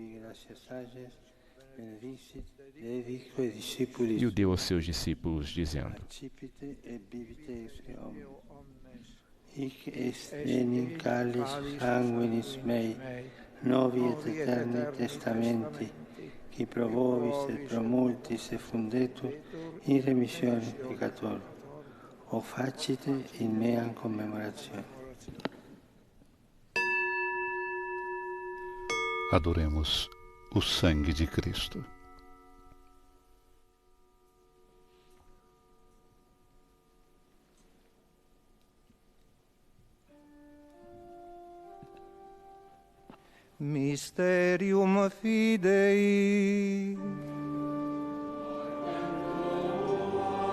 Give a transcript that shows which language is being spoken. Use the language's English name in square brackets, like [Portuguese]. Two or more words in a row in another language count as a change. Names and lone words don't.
[Portuguese] e o deu aos seus discípulos, dizendo: [Latin] Hic est enim cálice sanguinis mei, novi et eterni testamenti, qui pro vobis et pro multis effundetur in remissione peccatorum. O facite in meam commemorazione. [Portuguese] Adoremos o sangue de Cristo. [Latin] Mysterium Fidei.